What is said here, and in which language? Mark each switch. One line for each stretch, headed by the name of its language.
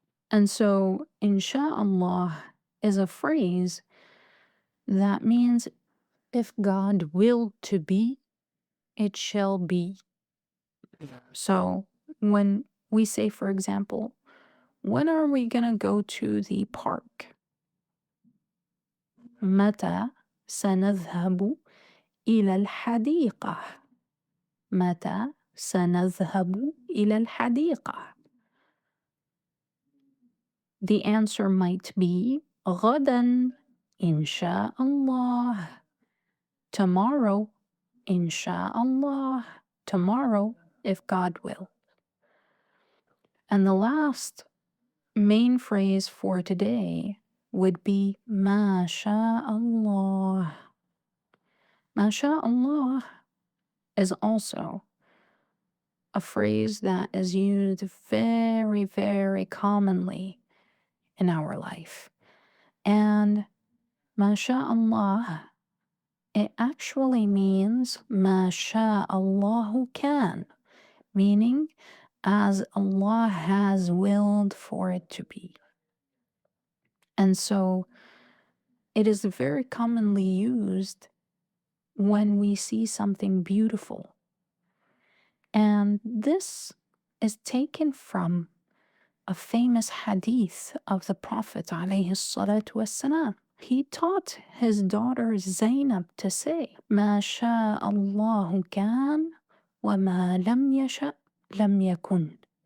English: And so, Insha'Allah is a phrase that means if God willed to be, it shall be. So, when we say, for example, when are we going to go to the park?
Arabic: متى سنذهب إلى الحديقة؟ متى سنذهب إلى الحديقة؟
English: The answer might be
Arabic: غدا إن شاء الله.
English: Tomorrow إن شاء الله. Tomorrow if God will. And the last main phrase for today would be ما شاء الله. ما شاء الله is also a phrase that is used very, very commonly in our life. And ما شاء الله, it actually means
Arabic: ما شاء الله كان,
English: meaning as Allah has willed for it to be. And so it is very commonly used when we see something beautiful. And this is taken from a famous ḥadīth of the Prophet ﷺ. He taught his daughter Zainab to say,
Arabic: ما شاء الله كان وما لم يشأ لم يكن.